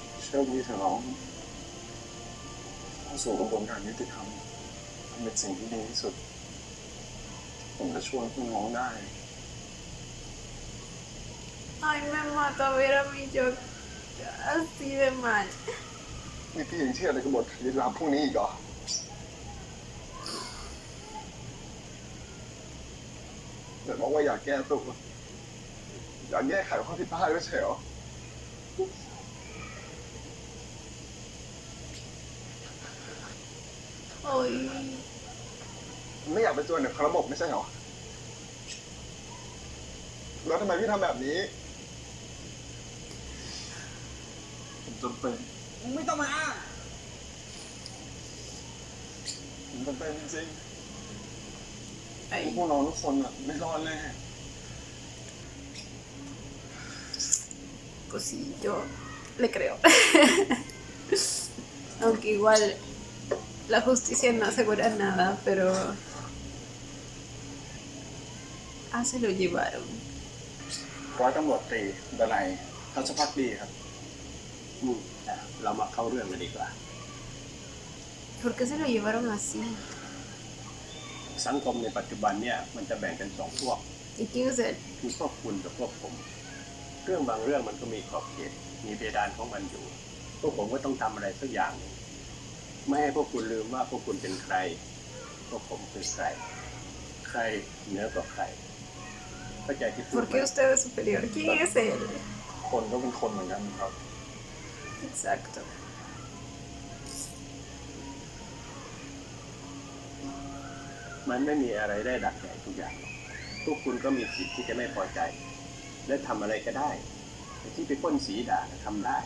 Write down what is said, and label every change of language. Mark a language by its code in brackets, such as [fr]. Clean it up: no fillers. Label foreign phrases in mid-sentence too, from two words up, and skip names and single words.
[th] โชคดีเถอะน้องเข้าสู่กระบวนการยุติธรรมมันเป็นสิ่งที่ดีที่สุด ผมจะช่วยพวกน้องได้ [es] Ay, me mata ver a mi yo así de mal. [th] นี่พี่ยังเชื่อในกระบวนการยุติธรรมพวกนี้อีกเหรอเดี๋ยวบอกว่าอยากแก้ตัวอยากแก้ไขข้อผิดพลาดไม่ใช่เหรอ Ay, ไม่อยากเป็นตัวหนึ่งของระบบไม่ใช่เหรอ แล้วทำไมพี่ทำแบบนี้ ผมจำเป็น มึงไม่ต้องมาอ้าง ผมจำเป็นจริง ay. ๆพวกน้องทุกคนอะไม่รอดแน่ [es] Pues sí, yo le creo. Aunque igual la justicia no asegura nada, pero... Ah, se lo llevaron. [th] ร้อยตำรวจตรีดนัยทัชพักดีครับ เรามาเข้าเรื่องกันดีกว่า [es] ¿Por qué se lo llevaron así? [th] สังคมในปัจจุบันเนี่ยมันจะแบ่งเป็นสองพวก [es] ¿Y quién es él? [th] คือพวกคุณกับพวกผม เรื่องบางเรื่องมันก็มีขอบเขต มีเพดานของมันอยู่ พวกผมก็ต้องทำอะไรสักอย่างหนึ่งไม่ให้พวกคุณลืมว่าพวกคุณเป็นใคร พวกผมคือใคร ใครเหนือกว่าใครเข้าใจที่พูด [es] ¿Por [th] ไหม [es] qué usted es superior? ¿Quién es él? [th] คนก็เป็นคนเหมือนกันครับ [es] Exacto. [th] มันไม่มีอะไรได้ดักใจทุกอย่าง พวกคุณก็มีสิทธิ์ที่จะไม่พอใจ และทำอะไรก็ได้แต่ที่ไปปล้นสีด่าทำได้